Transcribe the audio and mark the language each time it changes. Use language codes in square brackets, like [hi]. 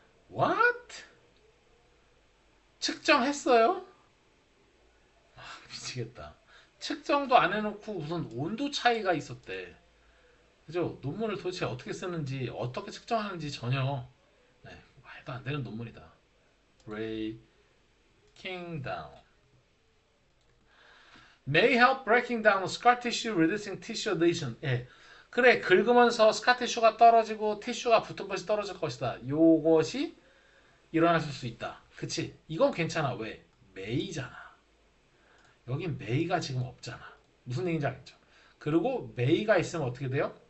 [en] What? [ko] 측정했어요? 미치겠다. 측정도 안 해놓고 무슨 온도 차이가 있었대. 그죠? 논문을 도대체 어떻게 쓰는지 어떻게 측정하는지 전혀 말도 안 되는 논문이다. [en] Breaking down may help breaking down scar tissue, reducing tissue adhesion. [ko] 그래 긁으면서 스카 티슈가 떨어지고 티슈가 붙은 것이 떨어질 것이다. 요것이 일어났을 수 있다. 그치? 이건 괜찮아. 왜? 메이잖아. 여긴 메이가 지금 없잖아. 무슨 얘기인지 알겠죠? 그리고 메이가 있으면 어떻게 돼요?